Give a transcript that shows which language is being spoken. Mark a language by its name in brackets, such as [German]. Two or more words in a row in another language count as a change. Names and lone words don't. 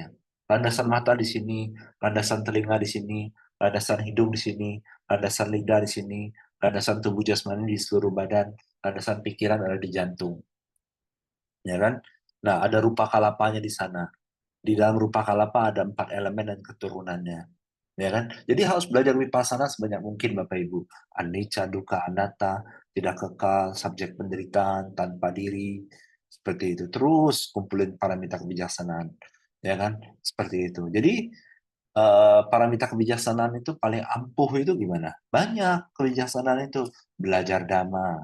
[Indonesian] Landasan mata di sini, landasan telinga di sini, landasan hidung di sini, landasan lidah di sini, landasan tubuh jasmani di seluruh badan, landasan pikiran ada di jantung. Ya kan? Nah, ada rupa kalapanya di sana. Di dalam rupa kalapa ada 4 elemen dan keturunannya. Ya kan? Jadi harus belajar Vipassana sebanyak mungkin Bapak Ibu. [Pali] Anicca, dukkha, anatta, [Indonesian] tidak kekal, subjek penderitaan, tanpa diri, seperti itu. Terus kumpulin paramita kebijaksanaan. Ya kan? Seperti itu. Jadi paramita kebijaksanaan itu paling ampuh itu gimana? Banyak kebijaksanaan itu. Belajar dhamma.